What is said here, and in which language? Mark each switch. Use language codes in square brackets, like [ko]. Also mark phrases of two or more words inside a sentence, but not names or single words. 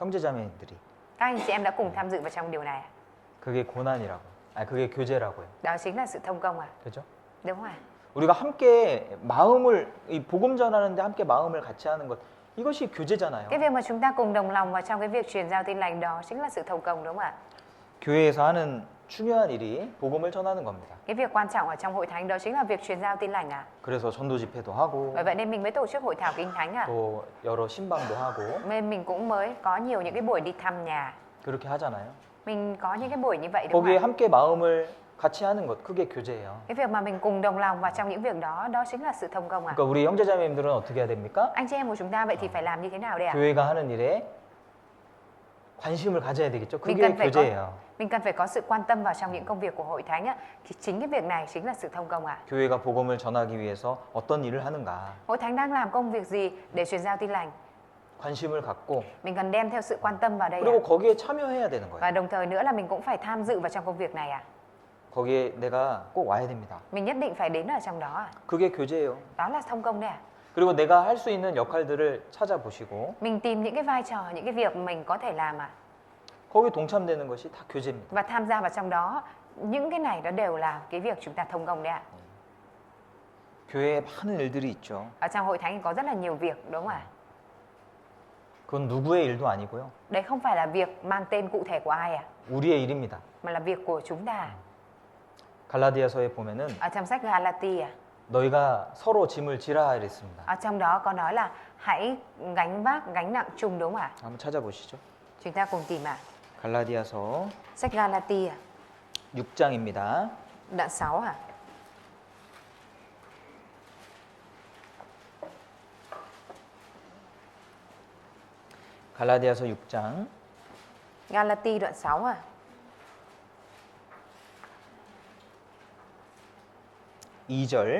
[ko] 형제자매들이 [vi] Các anh chị em đã cùng tham dự vào trong điều này à? [ko] 그게 고난이라고. 그게 교제라고요. [vi] Đó chính là sự thông công à? [ko] 그죠? [vi] Đúng không ạ? [ko] 우리가 함께 마음을 이 복음 전하는데 함께 마음을 같이 하는 것 이것이 교제잖아요. [vi] Cái việc mà chúng ta cùng đồng lòng vào trong cái việc truyền giao tin lành đó chính là sự thông công đúng không ạ? [ko] 교회에서 하는 중요한 일이 복음을 전하는 겁니다. [vi] Cái việc quan trọng ở trong hội thánh đó chính là việc truyền giao tin lành à? [ko] 그래서 전도 집회도 하고 [vi] Bởi vậy nên mình mới tổ chức hội thảo kinh thánh à? [ko] 또 여러 신방도 하고 [vi] Nên mình cũng mới có nhiều những cái buổi đi thăm nhà. [ko] 그렇게 하잖아요. [vi] Mình có những cái buổi như vậy đúng không [ko] 거기에 [vi] ạ? [ko] 함께 마음을 같이 하는 것, 그게 교제예요. [vi] Cái việc mà mình cùng đồng lòng vào trong những việc đó, đó chính là sự thông công ạ. [ko] 그러니까 우리 형제자매님들은 어떻게 해야 됩니까? [vi] Anh chị em của chúng ta vậy thì phải làm như thế nào đây ạ? [ko] 교회가 하는 일에 관심을 가져야 되겠죠. [vi] Mình [ko] 그게 [vi] cần phải [ko] 교제예요. [vi] mình cần phải có sự quan tâm vào trong những công việc của hội thánh á. Thì chính cái việc này chính là sự thông công ạ. [ko] 교회가 복음을 전하기 위해서 어떤 일을 하는가 [vi] Hội thánh đang làm công việc gì để truyền giao tin lành? [ko] 관심을 갖고 [vi] Mình cần đem theo sự quan tâm vào đây ạ. [ko] 그리고 거기에 참여해야 되는 거예요. [vi] Và đồng thời nữa là mình cũng phải tham dự vào trong công việc này ạ. [ko] 거기에 내가 꼭 와야 됩니다. [vi] Mình nhất định phải đến ở trong đó ạ. [ko] 그게 교제예요. [vi] Đó là thông công đấy ạ. [ko] 그리고 내가 할 수 있는 역할들을 찾아보시고 [vi] Mình tìm những cái vai trò, những cái việc mình có thể làm ạ. [ko] 거기 동참되는 것이 다 교제입니다. [vi] Và tham gia vào trong đó, những cái này đó đều là cái việc chúng ta thông công đấy ạ. [ko] 교회에 많은 일들이 있죠. [vi] Ở trong hội thánh thì có rất là nhiều việc đúng không ạ? [ko] 그건 누구의 일도 아니고요. [vi] Đấy không phải là việc mang tên cụ thể của ai ạ, [ko] 우리의 일입니다. [vi] mà là việc của chúng ta. [ko] 갈라디아서에 보면은 [vi] Ở trong sách Galati ạ, [ko] 너희가 서로 짐을 지라 이랬습니다. [vi] ở trong đó có nói là hãy gánh vác gánh nặng chung đúng không ạ? [ko] 한번 찾아보시죠. [vi] Chúng ta cùng tìm ạ. [ko] 갈라디아서 [vi] Sách Galati ạ, [ko] 6장입니다. [vi] đoạn 6 ạ. [ko] 갈라디아서 6장 [vi] Galati đoạn 6 ạ. [ko] 2절